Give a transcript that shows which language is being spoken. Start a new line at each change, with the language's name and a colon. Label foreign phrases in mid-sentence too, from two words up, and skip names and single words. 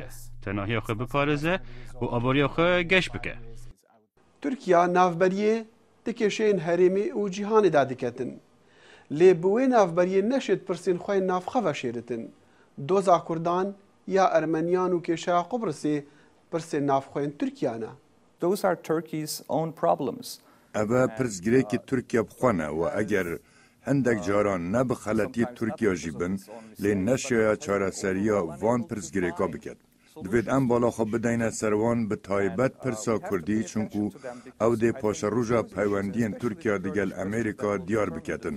Kurdish: Tenahiya xwe biparêze û aboriya xwe geş bike. Türkiye navberiyê di kêşeyên herêmê û cîhanê da diketin. Lê bi wê navberiyê neşêt pirsên xwe yên navxwe veşêritin. Doza Kurdan ya Ermeniyan û kêşeya Qubrusê pirsên navxwe yên Tirkiyan e.
English: Those are Turkey's own problems.
Kurdish: Eva pirsgirêkê Tirkiye bixwe ne û eger hindek caran ne bi xeletiyê Tirkiya jî bin lê neşeya çareseriya van pirsgirêka biket. Divêt em bala xwe bideyne ser wan bi taybet pirsa Kurdî çunku ew dê paşeroja peywendiyên Tirkiya digel Amerîka diyar biketin.